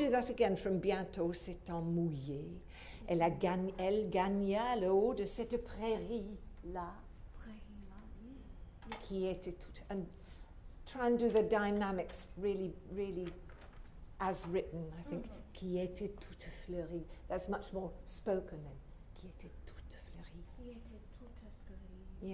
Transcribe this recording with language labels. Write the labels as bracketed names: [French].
[English] Again from [French] bientôt s'étant mouillé Elle gagna le haut de cette prairie-là, qui était toute... [English] And try and do the dynamics really, really as written, I think. [French] Qui était toute fleurie. [English] That's much more spoken than [French] qui était toute fleurie. Qui était toute fleurie.